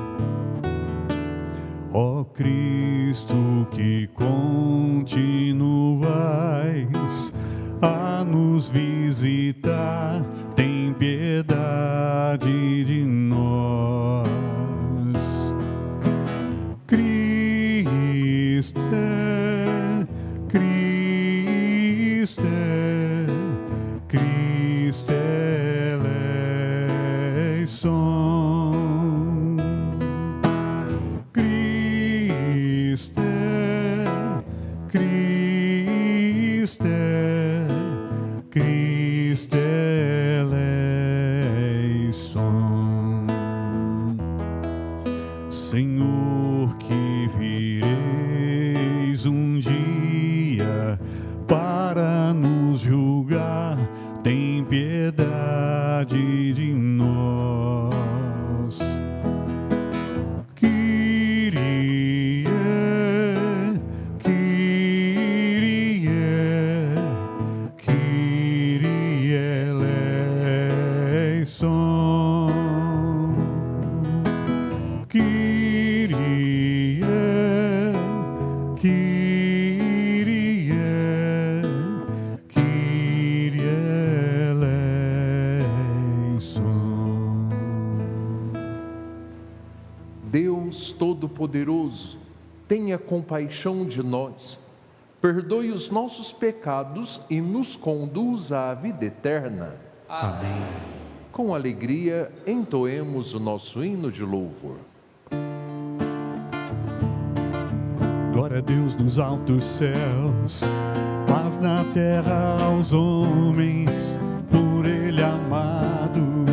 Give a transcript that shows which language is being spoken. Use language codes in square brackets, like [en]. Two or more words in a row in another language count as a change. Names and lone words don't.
[pt] Ó Cristo, que continuais a nos visitar, tem piedade de nós. [el] Χριστέ, Χριστέ, Χριστέ ἐλέησον. Χριστέ, Χριστέ, Χριστέ ἐλέησον. [pt] Senhor, que vireis um dia para nos julgar, tem piedade de nós. [el] Κύριε, Κύριε, Κύριε ἐλέησον. Κύριε, Κύριε, Κύριε ἐλέησον. [pt] Deus Todo-Poderoso, tenha compaixão de nós, perdoe os nossos pecados e nos conduza à vida eterna. Amém. Com alegria, entoemos o nosso hino de louvor. Glória a Deus nos altos céus, paz na terra aos homens, por Ele amados.